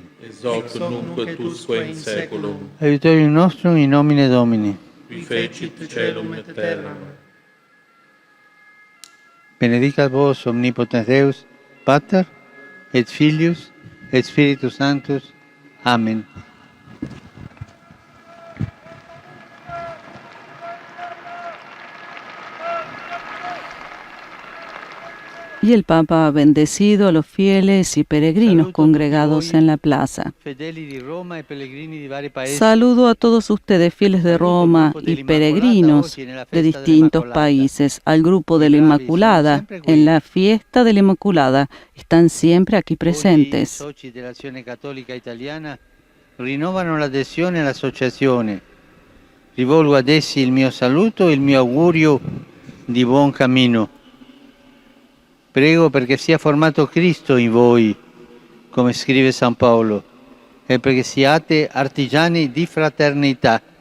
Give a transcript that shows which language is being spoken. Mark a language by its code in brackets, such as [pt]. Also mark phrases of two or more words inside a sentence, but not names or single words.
[la] Ex hoc nunc et usque in saeculum. Aiutorium nostrum in nomine Domini. Qui fecit caelum et terram. Benedicat vos omnipotens Deus, Pater, et Filius, et Spiritus Sanctus. Amen. [es] Y el Papa ha bendecido a los fieles y peregrinos congregados en la plaza. Saludo a todos ustedes, fieles de Roma y peregrinos de distintos países, al grupo de la Inmaculada. En la fiesta de la Inmaculada están siempre aquí presentes. [it] Rinnovano l'adesione all'associazione. Rivolgo ad essi il mio saluto e il mio augurio di buon cammino. Prego perché sia formato Cristo in voi, come scrive San Paolo, e perché siate artigiani di fraternità.